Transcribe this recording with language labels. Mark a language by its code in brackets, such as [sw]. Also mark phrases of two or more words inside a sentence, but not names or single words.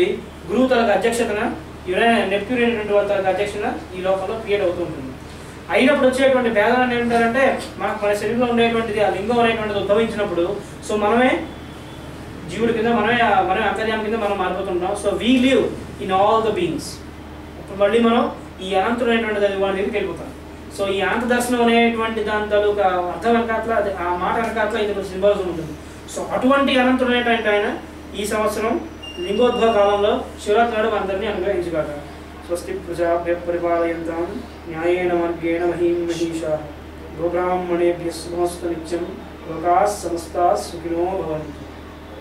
[te] గురువు తనకు అధ్యక్షతన నెప్ట్యూన్ అనేటువంటి వాళ్ళ తనకు అధ్యక్షత ఈ లోకంలో క్రియేట్ అవుతూ ఉంటుంది. అయినప్పుడు వచ్చేటువంటి భేదాలు ఏంటంటే మన శరీరంలో ఉండేటువంటిది ఆ లింగం అనేటువంటిది ఉద్భవించినప్పుడు సో మనమే జీవుడి కింద మనమే అంతర్యామి కింద మనం మారిపోతుంటాం. [en] So we live in all the beings. [te] ఇప్పుడు మళ్ళీ మనం ఈ అనంతుడు అనేటువంటిది అది వాళ్ళ దగ్గరికి వెళ్ళిపోతాం. సో ఈ అనంత దర్శనం అనేటువంటి దాని తాలూకా అర్థం వెనకాట్ల ఆ మాట వెనకాట్ల ఇది ఒక సింబాలిజం ఉంటుంది. సో అటువంటి అనంతుడు అనేటువంటి ఆయన ఈ సంవత్సరం లింగోద్భవ కాలంలో శివరాత్రి నాడు అందరినీ అనుగ్రహించగాక. [sa] స్వస్తి ప్రజాభ్య పరిపాలయంతాం న్యాయేన మార్గేణ మహీం మహీషాః గోబ్రాహ్మణేభ్యః శుభమస్తు నిత్యం లోకాః సమస్తాః సుఖినో భవంతు.